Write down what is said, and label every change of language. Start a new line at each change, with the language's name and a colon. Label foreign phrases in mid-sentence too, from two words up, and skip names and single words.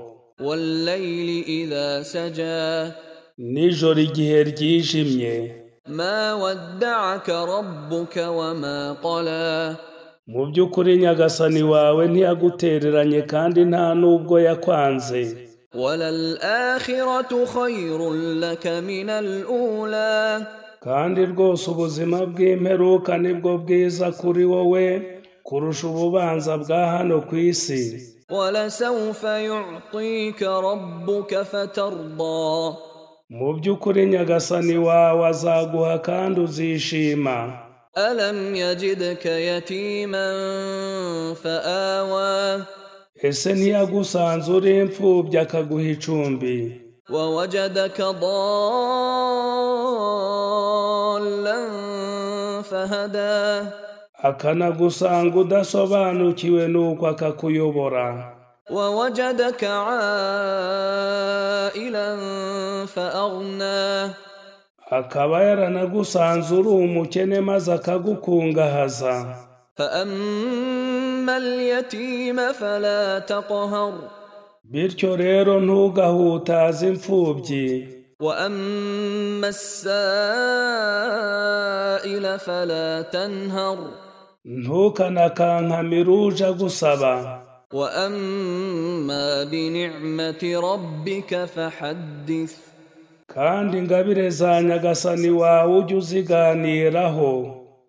Arabic: والليل إذا سجى,
Kinyarwanda: nijoro igihe ryijimye.
Arabic: ما ودعك ربك وما قلى,
Kinyarwanda: mu by'ukuri Nyagasani wawe ntiyagutereranye kandi nta nubwo yakwanze.
Arabic: وللآخرة خير لك من الأولى,
Kinyarwanda: kandi rwose ubuzima bw'imperuka nibwo bwiza kuri wowe kurusha ububanza bwa hano ku isi.
Arabic: ولسوف يعطيك ربك فترضى,
Kinyarwanda: mu by'ukuri Nyagasani wawe azaguha kandi uzishima.
Arabic: ألم يجدك يتيما فآوى,
Kinyarwanda: ese ntiyagusanze uri imfubyi akaguha icumbi,
Arabic: ووجدك ضالا فهدى,
Kinyarwanda: akanagusanga udasobanukiwe nuko akakuyobora,
Arabic: ووجدك عائلا فأغنى,
Kinyarwanda: akaba yaranagusanze uri umukene maze akagukungahaza.
Arabic: فأما اليتيم فلا تقهر,
Kinyarwanda: bityo rero ntugahutaze imfubyi.
Arabic: وأما السائل فلا تنهر,
Kinyarwanda: ntukanakankame uje gusaba.
Arabic: وأما بنعمة ربك فحدث,
Kinyarwanda: kandi ingabire za Nyagasani wawe ujye uziganiraho.